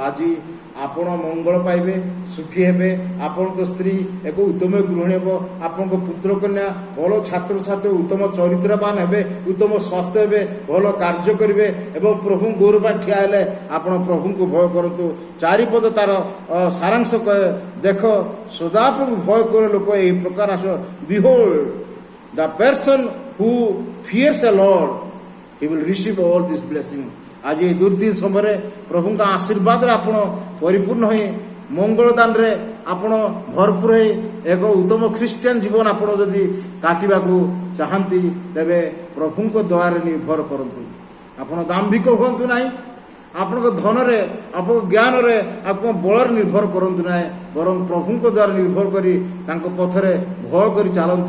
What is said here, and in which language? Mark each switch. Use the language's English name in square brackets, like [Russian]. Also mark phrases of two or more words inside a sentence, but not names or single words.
[Odia] ଆଜି ଆପଣ ମଙ୍ଗଳ ପାଇବେ, ସୁଖୀ ହେବେ, ଆପଣଙ୍କ ସ୍ତ୍ରୀ ଏକ ଉତ୍ତମ ଗୃହିଣୀ ହେବ, ଆପଣଙ୍କ ପୁତ୍ର କନ୍ୟା ଭଲ ଛାତ୍ରଛାତ୍ରୀ ଉତ୍ତମ ଚରିତ୍ରବାନ ହେବେ, ଉତ୍ତମ ସ୍ୱାସ୍ଥ୍ୟ ହେବେ, ଭଲ କାର୍ଯ୍ୟ କରିବେ ଏବଂ ପ୍ରଭୁଙ୍କ ଗୌର ପାଇଁ ଠିଆ ହେଲେ ଆପଣ ପ୍ରଭୁଙ୍କୁ ଭୟ କରନ୍ତୁ। ଚାରିପଦ ତାର ସାରାଂଶ କହେ, ଦେଖ ସଦାପ୍ରଭୁ ଭୟ କରିବା ଲୋକ ଏହି ପ୍ରକାର ଆସ। [English] Behold the person who fears the Lord, he will receive all this blessing। [Odia] ଆଜି ଏହି ଦୁର୍ଦିନ ସମୟରେ ପ୍ରଭୁଙ୍କ ଆଶୀର୍ବାଦରେ ଆପଣ ପରିପୂର୍ଣ୍ଣ ହୋଇ ମଙ୍ଗଳ ଦାନରେ ଆପଣ ଭରପୁର ହୋଇ ଏକ ଉତ୍ତମ ଖ୍ରୀଷ୍ଟିଆନ ଜୀବନ ଆପଣ ଯଦି କାଟିବାକୁ ଚାହାନ୍ତି, ତେବେ ପ୍ରଭୁଙ୍କ ଦ୍ୱାରରେ ନିର୍ଭର କରନ୍ତୁ। ଆପଣ ଦାମ୍ଭିକ ହୁଅନ୍ତୁ ନାହିଁ, ଆପଣଙ୍କ ଧନରେ, ଆପଣଙ୍କ ଜ୍ଞାନରେ, ଆପଣଙ୍କ ବଳରେ ନିର୍ଭର କରନ୍ତୁ ନାହିଁ, ବରଂ ପ୍ରଭୁଙ୍କ ଦ୍ୱାରା ନିର୍ଭର କରି ତାଙ୍କ ପଥରେ ଭୟ କରି ଚାଲନ୍ତୁ।